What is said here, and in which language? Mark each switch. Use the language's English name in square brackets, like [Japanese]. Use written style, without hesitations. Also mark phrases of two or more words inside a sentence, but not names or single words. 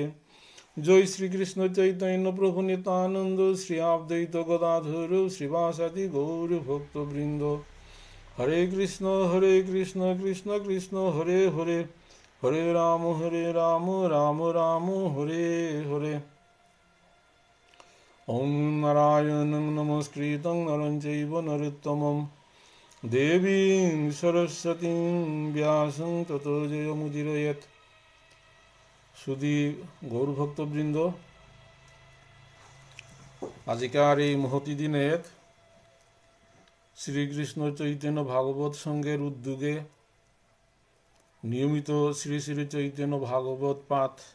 [Bangla] জয় শ্রীকৃষ্ণ চৈতন্য প্রভু নিত্যানন্দ শ্রী অদ্বৈত গদাধর শ্রীবাসাদি গৌর ভক্তবৃন্দ। [Sanskrit] হরে কৃষ্ণ কৃষ্ণ কৃষ্ণ হরে হরে হরে রাম রাম রাম হরে হরে। ওম নারায়ণং নমস্কৃত্যং নরং চৈব নরোত্তমং দেবীং সরস্বতীং ব্যাসং ততো জয়মুদীরয়েৎ। [Bangla] সুধী গৌরভক্তবৃন্দ, আজকের এই মহতি দিনে শ্রীকৃষ্ণ চৈতন্য ভাগবত সংঘের উদ্যোগে নিয়মিত শ্রী শ্রী চৈতন্য ভাগবত পাঠ